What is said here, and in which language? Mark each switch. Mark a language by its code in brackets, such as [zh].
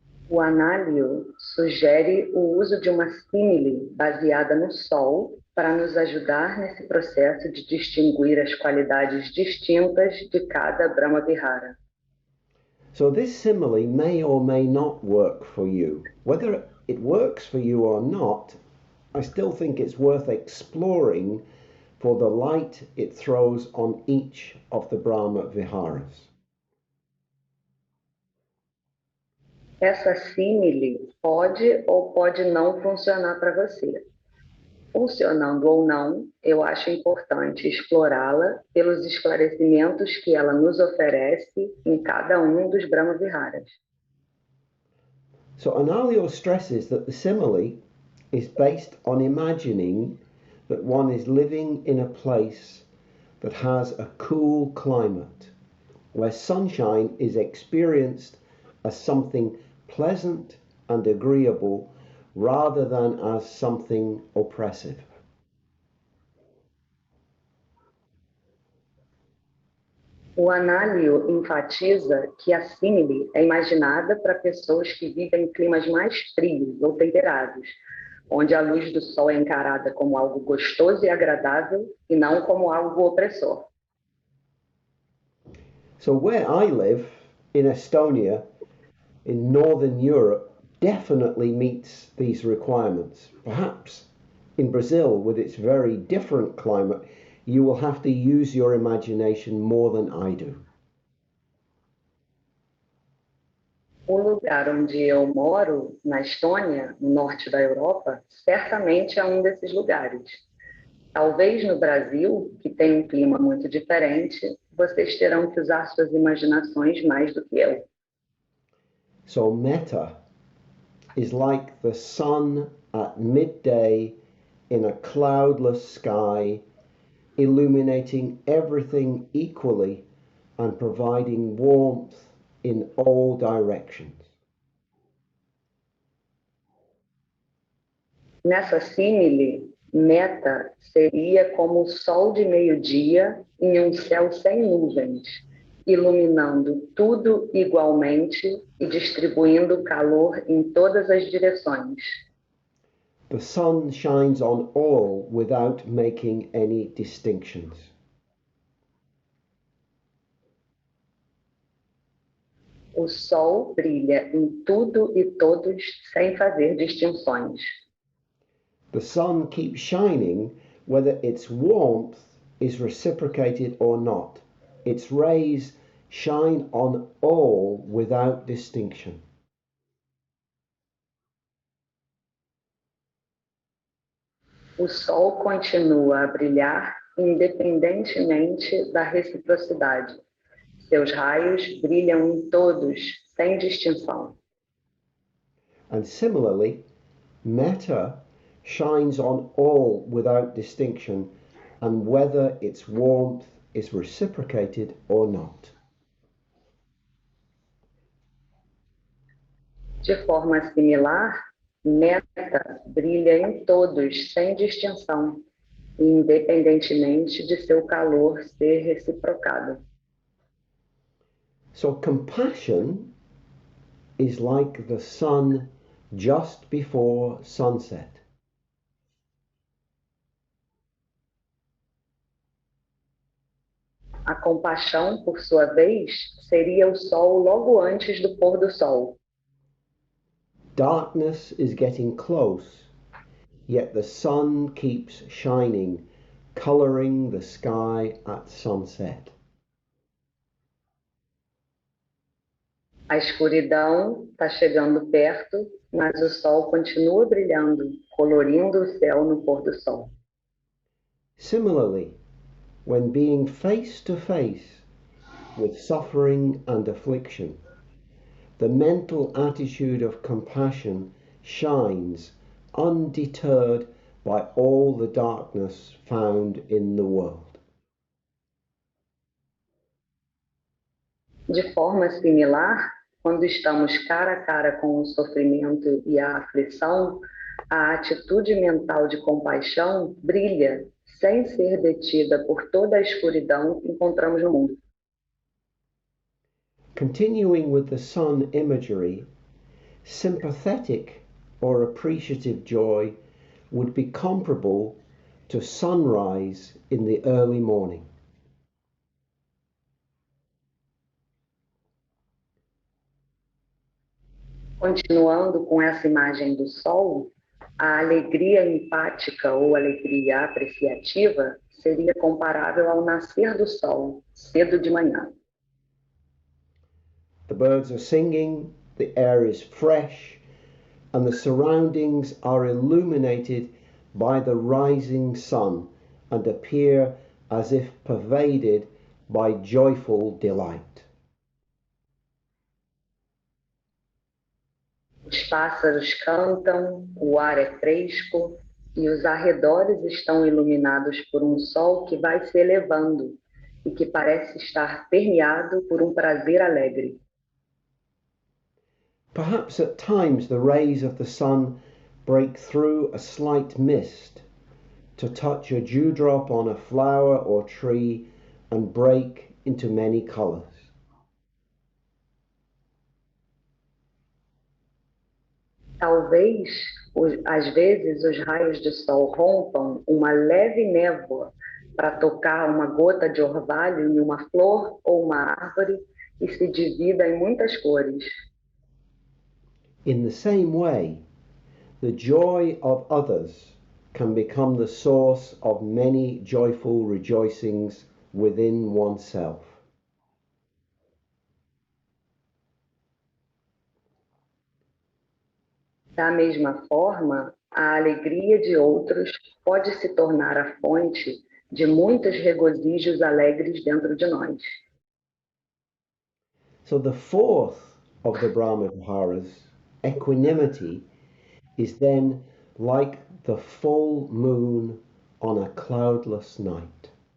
[pt] O Análio sugere o uso de uma símile baseada no Sol para nos ajudar nesse processo de distinguir as qualidades distintas de cada Brahma Vihara. [en] So this simile may or may not work for you. Whether it works for you or not, I still think it's worth exploring for the light it throws on each of the Brahma Viharas. [pt] Essa símile pode ou pode não funcionar para você. Funcionando ou não, eu acho importante explorá-la pelos esclarecimentos que ela nos oferece em cada um dos Brahma Viharas. [en] So Análio stresses that the simile is based on imagining that one is living in a place that has a cool climate, where sunshine is experienced as something pleasant and agreeable rather than as something oppressive. [pt] O Análio enfatiza que a símile é imaginada para pessoas que vivem em climas mais frios ou temperados, onde a luz do sol é encarada como algo gostoso e agradável e não como algo opressor. [en] So where I live, in Estonia, in Northern Europe, definitely meets these requirements. Perhaps in Brazil, with its very different climate, you will have to use your imagination more than I do. [pt] O lugar onde eu moro, na Estônia, no norte da Europa, certamente é um desses lugares. Talvez no Brasil, que tem um clima muito diferente, vocês terão que usar suas imaginações mais do que eu. [en] So metta is like the sun at midday in a cloudless sky, illuminating everything equally and providing warmth in all directions. [pt] Nessa símile, meta seria como o sol de meio-dia em um céu sem nuvens, iluminando tudo igualmente e distribuindo calor em todas as direções. [en] The sun shines on all without making any distinctions. [pt] O sol brilha em tudo e todos sem fazer distinções. [en] The sun keeps shining whether its warmth is reciprocated or not. Its rays shine on all without distinction. [pt] O sol continua a brilhar independentemente da reciprocidade. Seus raios brilham em todos, sem distinção. [en] And similarly, metta shines on all without distinction, and whether its warmth is reciprocated or not. [pt] De forma similar, metta brilha em todos, sem distinção, independentemente de seu calor ser reciprocado. [en] So compassion is like the sun just before sunset. [pt] A compaixão, por sua vez, seria o sol logo antes do pôr do sol. [en] Darkness is getting close, yet the sun keeps shining, coloring the sky at sunset. [pt] A escuridão está chegando perto, mas o sol continua brilhando, colorindo o céu no pôr do sol. [en] Similarly, when being face to face with suffering and affliction, the mental attitude of compassion shines undeterred by all the darkness found in the world. [pt] De forma similar, quando estamos cara a cara com o sofrimento e a aflição, a atitude mental de compaixão brilha, sem ser detida por toda a escuridão que encontramos no mundo. [en] Continuing with the sun imagery, sympathetic or appreciative joy would be comparable to sunrise in the early morning. [pt] Continuando com essa imagem do sol, a alegria empática ou alegria apreciativa seria comparável ao nascer do sol, cedo de manhã. [en] The birds are singing, the air is fresh, and the surroundings are illuminated by the rising sun and appear as if pervaded by joyful delight. [pt] Os pássaros cantam, o ar é fresco e os arredores estão iluminados por um sol que vai se elevando e que parece estar permeado por um prazer alegre. [en] Perhaps at times the rays of the sun break through a slight mist to touch a dewdrop on a flower or tree and break into many colors. [pt] Talvez, às vezes, os raios de sol rompam uma leve névoa para tocar uma gota de orvalho em uma flor ou uma árvore e se divida em muitas cores. [en] In the same way, the joy of others can become the source of many joyful rejoicings within oneself. [pt] Da mesma forma, a alegria de outros pode se tornar a fonte de muitos regozijos alegres dentro de nós. [en] So the fourth of the Brahma Viharas, equanimity, is then like the full moon on a cloudless night.